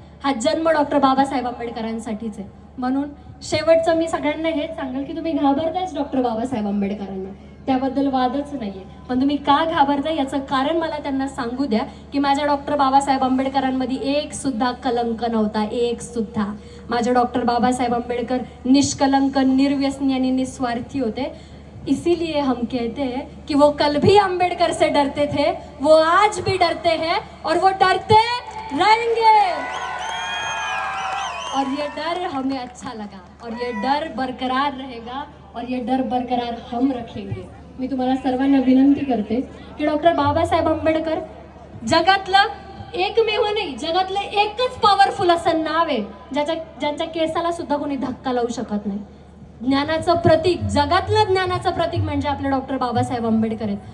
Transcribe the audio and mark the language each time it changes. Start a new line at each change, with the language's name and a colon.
Marathi: हा जन्म डॉक्टर बाबासाहेब आंबेडकरांसाठीच आहे. म्हणून शेवटचं मी सगळ्यांना हेच सांगेल की तुम्ही घाबरतायच डॉक्टर बाबासाहेब आंबेडकरांना, त्याबद्दल वादच नाहीये. पण तुम्ही का घाबरताय याचं कारण मला त्यांना सांगू द्या की माझ्या डॉक्टर बाबासाहेब आंबेडकरांमध्ये एक सुद्धा कलंक नव्हता, एक सुद्धा. माझे डॉक्टर बाबासाहेब आंबेडकर निष्कलंक, निर्व्यसनी आणि निस्वार्थी होते.
Hindi: इसीलिए हम कहते हैं कि वो कल भी अंबेडकर से डरते थे, वो आज भी डरते हैं और वो डरते रहेंगे. और ये डर हमें अच्छा लगा और ये डर बरकरार रहेगा और ये डर बरकरार हम रखेंगे.
Marathi: मी तुम्हाला सर्वांना विनंती करते की डॉक्टर बाबासाहेब आंबेडकर जगातलं एकमेव नाही, जगातलं एकच पॉवरफुल असं नाव आहे ज्यांच्या केसाला सुद्धा कोणी धक्का लावू शकत नाही. ज्ञानाचं प्रतीक, जगातलं ज्ञानाचं प्रतीक म्हणजे आपले डॉक्टर बाबासाहेब आंबेडकर आहेत.